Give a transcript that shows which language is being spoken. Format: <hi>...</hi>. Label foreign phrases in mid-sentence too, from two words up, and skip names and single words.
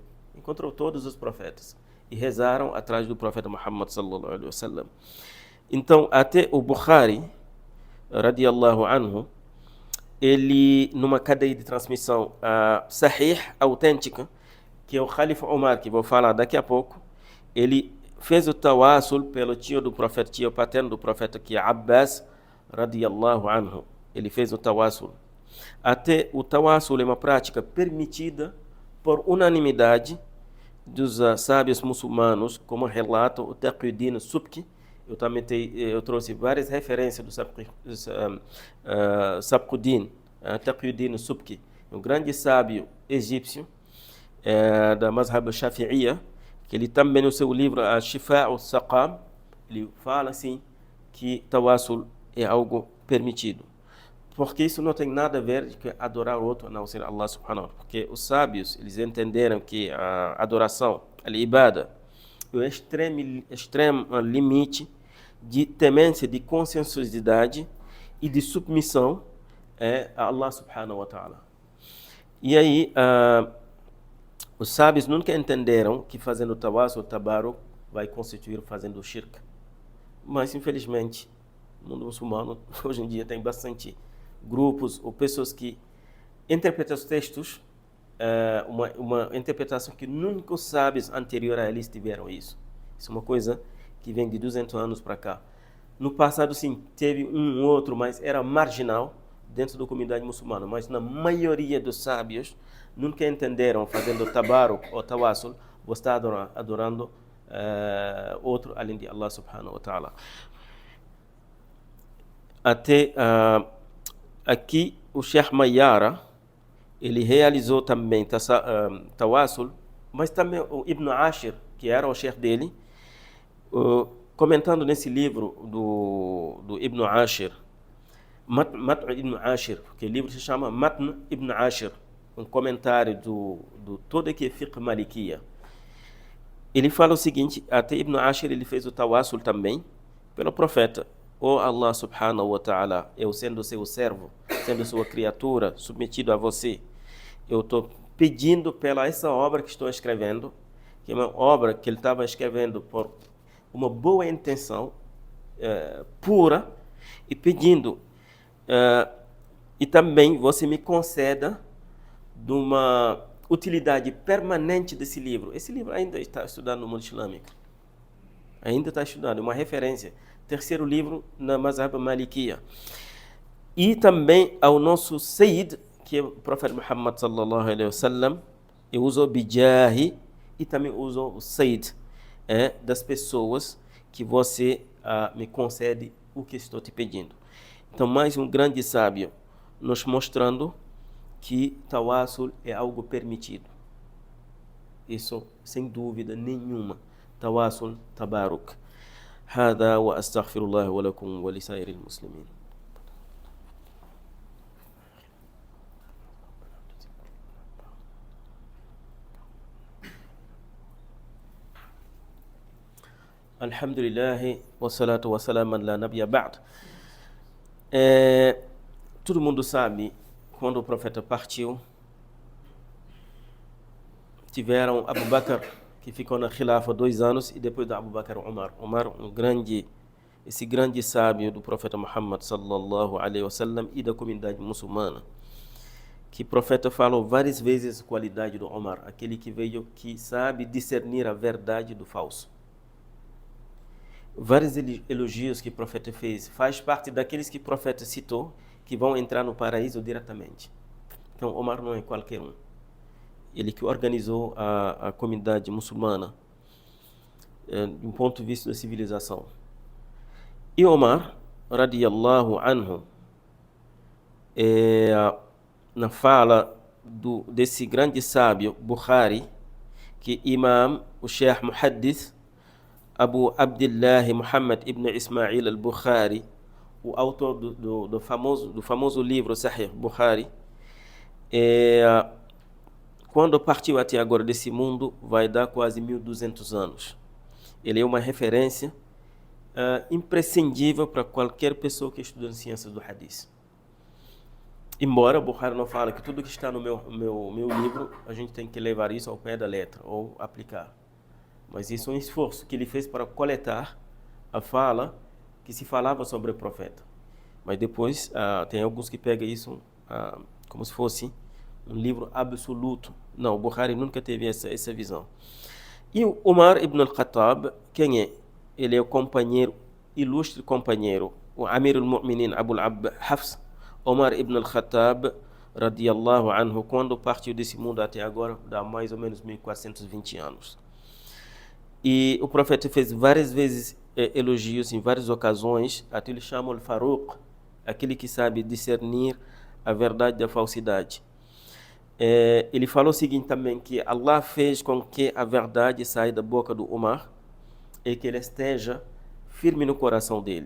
<pt>Encontrou todos os profetas. E rezaram atrás do profeta Muhammad</pt> <ar>صلى الله عليه وسلم.</ar> <pt>Então, até o Bukhari,</pt> <ar>رضي الله عنه,</ar> <pt>ele, numa cadeia de transmissão sahih, autêntica, que é o Khalifa Omar, que vou falar daqui a pouco, ele fez o tawassul pelo tio paterno do profeta, que é Abbas,</pt> <ar>رضي الله عنه.</ar> <pt>Ele fez o tawassul. Até o tawassul é uma prática permitida por unanimidade dos sábios muçulmanos, como relata o Taqiyuddin Subki. Eu trouxe várias referências do Taqiyuddin Subki, um grande sábio egípcio da</pt> <ar>مذهب الشافعية,</ar> <pt>que ele também no seu livro Shifa al-Saqam, ele fala assim que tawassul é algo permitido. Porque isso não tem nada a ver com adorar outro a não ser Allah</pt> <ar>سبحانه وتعالى.</ar> <pt>Porque os sábios, eles entenderam que a adoração, a ibada, é o extremo limite de temência, de conscienciosidade e de submissão a Allah</pt> <ar>سبحانه وتعالى.</ar> <pt>E aí, os sábios nunca entenderam que fazendo</pt> <ar>توسل، تبرك,</ar> <pt>vai constituir fazendo shirk. Mas, infelizmente, no mundo muçulmano, hoje em dia, tem bastante grupos ou pessoas que interpretam os textos, uma interpretação que nunca os sábios anteriores a eles tiveram isso. Isso é uma coisa que vem de 200 anos para cá. No passado, sim, teve um outro, mas era marginal dentro da comunidade muçulmana. Mas na maioria dos sábios, nunca entenderam, fazendo tabaruk ou tawassul, você está adorando outro além de Allah</pt> <ar>سبحانه وتعالى.</ar> <pt>Até aqui, o Sheikh Mayara, ele realizou também tawassul, mas também o Ibn Ashir, que era o Sheikh dele, comentando nesse livro do Ibn Ashir, Matn Ibn Ashir, que o livro se chama Matn Ibn Ashir, um comentário do todo que é</pt> <ar>فقه مالكية.</ar> <pt>Ele fala o seguinte: até Ibn Ashir ele fez o tawassul também pelo profeta. Oh Allah</pt> <ar>سبحانه وتعالى,</ar> <pt>eu sendo seu servo, sendo sua criatura, submetido a você, eu estou pedindo pela essa obra que estou escrevendo, que é uma obra que ele estava escrevendo por uma boa intenção, pura, e pedindo, e também você me conceda de uma utilidade permanente desse livro. Esse livro ainda está estudado no mundo islâmico. Ainda está estudado, é uma referência. Terceiro livro na</pt> <ar>مذهب مالكية.</ar> <pt>E também ao nosso Sayyid, que é o profeta Muhammad</pt> <ar>صلى الله عليه وسلم,</ar> <pt>e usou bijahi, e também usou o Sayyid, das pessoas que você me concede o que estou te pedindo. Então, mais um grande sábio nos mostrando que tawassul é algo permitido. Isso sem dúvida nenhuma.</pt> <ar>توسل تبرك. هذا وأستغفر الله ولكم ولسائر المسلمين. الحمد لله، والصلاة والسلام على نبي بعد.</ar> <pt>Todo mundo sabe, quando o profeta partiu, tiveram Abu Bakr, que ficou na khilafa 2 anos, e depois de Abu Bakr, Umar, esse grande sábio do profeta Muhammad</pt> <ar>صلى الله عليه وسلم</ar> <pt>e da comunidade muçulmana, que o profeta falou várias vezes a qualidade do Umar, aquele que veio, que sabe discernir a verdade do falso. Vários elogios que o profeta fez, faz parte daqueles que o profeta citou, que vão entrar no paraíso diretamente. Então, Omar não é qualquer um. Ele que organizou a comunidade muçulmana, de um ponto de vista da civilização. E Omar,</pt> <ar>رضي الله عنه,</ar> <pt>na fala desse grande sábio, Bukhari, que Imam, o Sheikh Muhaddith, Abu Abdullah Muhammad ibn Ismail al-Bukhari, o autor do famoso livro Sahih Bukhari, quando partiu até agora desse mundo, vai dar quase 1200 anos. Ele é uma referência imprescindível para qualquer pessoa que estuda ciências do Hadith. Embora o Bukhari não fale que tudo que está no meu livro, a gente tem que levar isso ao pé da letra, ou aplicar. Mas isso é um esforço que ele fez para coletar a fala que se falava sobre o profeta. Mas depois tem alguns que pegam isso como se fosse um livro absoluto. Não, o Bukhari nunca teve essa visão. E o Umar ibn al-Khattab, quem é? Ele é o companheiro, ilustre companheiro, o</pt> <ar>أمير المؤمنين</ar> <pt>Abu Hafs, Umar ibn al-Khattab,</pt> <ar>رضي الله عنه,</ar> <pt>quando partiu desse mundo até agora, dá mais ou menos 1420 anos. E o profeta fez várias vezes elogios em várias ocasiões, até ele chama o Faruq, aquele que sabe discernir a verdade da falsidade. Ele falou o seguinte também, que Allah fez com que a verdade saia da boca do Omar e que ele esteja firme no coração dele.</pt>